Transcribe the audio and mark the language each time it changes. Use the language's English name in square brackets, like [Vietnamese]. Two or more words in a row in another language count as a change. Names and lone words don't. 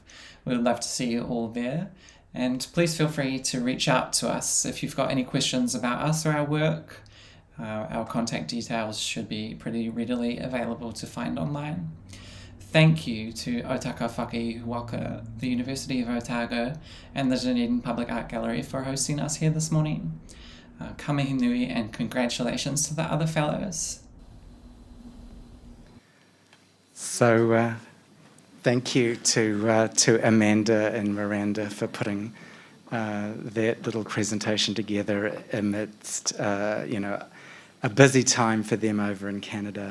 [English] We would love to see you all there. And please feel free to reach out to us if you've got any questions about us or our work. Our contact details should be pretty readily available to find online. Thank you to Ōtaka Whakaihu Waka, the University of Otago, and the Dunedin Public Art Gallery for hosting us here this morning. [Māori] Ka mihi nui [English] and congratulations to the other fellows. So thank you to Amanda and Miranda for putting that little presentation together amidst a busy time for them over in Canada.